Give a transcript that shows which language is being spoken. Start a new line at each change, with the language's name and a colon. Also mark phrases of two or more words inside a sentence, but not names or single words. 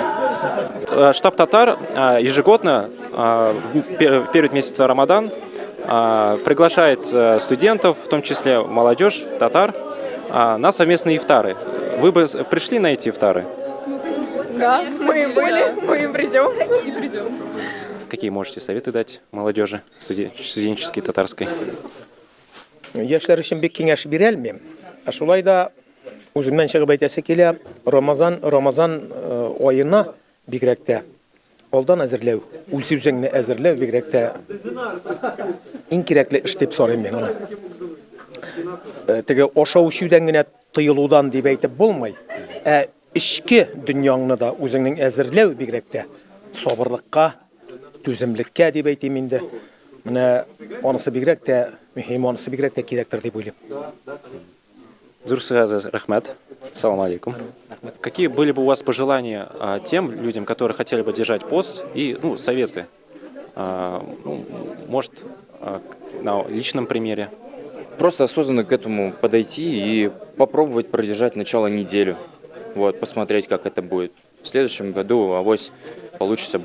Russian: Штаб Татар ежегодно в период месяца Рамадан приглашает студентов, в том числе молодежь, татар, на совместные ифтары. Вы бы пришли на эти ифтары? Да, мы были, мы придем. И придем. Какие можете советы дать молодежи студенческой татарской?
Tatar: Яшьләр өчен бик киңәш бирә алмыйм. Шулай да үземнән чыгып әйтәсе килә, Рамазан аена бигрәк тә алдан әзерләү, үзеңне әзерләү бигрәк тә иң кирәкле эш дип саныйм мин аны. Теге ашау-эчүдән генә тыелудан дип әйтеп булмый. Эчке дөньяңны да үзеңнең әзерләү бигрәк тә сабырлыкка, түземлеккә дип әйтим инде. Менә анысы бигрәк тә мөһим, анысы бигрәк тә кирәктер дип уйлыйм. Рахмат.
Arabic: سلام عليكم.
Russian: Какие были бы у вас пожелания тем людям, которые хотели бы держать пост, и советы? Может, на личном примере? Просто осознанно к этому подойти и попробовать продержать начало неделю. Вот, посмотреть, как это будет. В следующем году авось получится больше.